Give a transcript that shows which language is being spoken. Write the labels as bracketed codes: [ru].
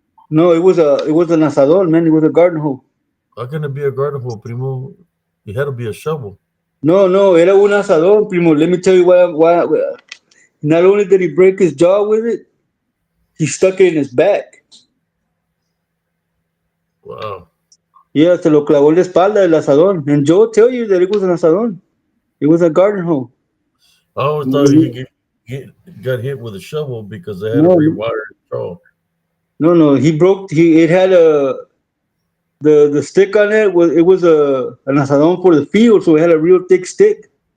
[en] no, it was an asadón, man. It was a garden hole. How can it be a garden hole, primo? It had to be a shovel. [es] No, era un asadón, primo. [en] Let me tell you why. Not only did he break his jaw with it, he stuck it in his back. Wow. Yeah, [es] se lo clavó en la espalda el asadón. [en] And Joe tell you that it was an asadón. It was a garden hole. I always thought he got hit with a shovel because they had to No, rewire his jaw. no. He broke. It had a. The stick on it was an asadón for the field, so it had a real thick stick.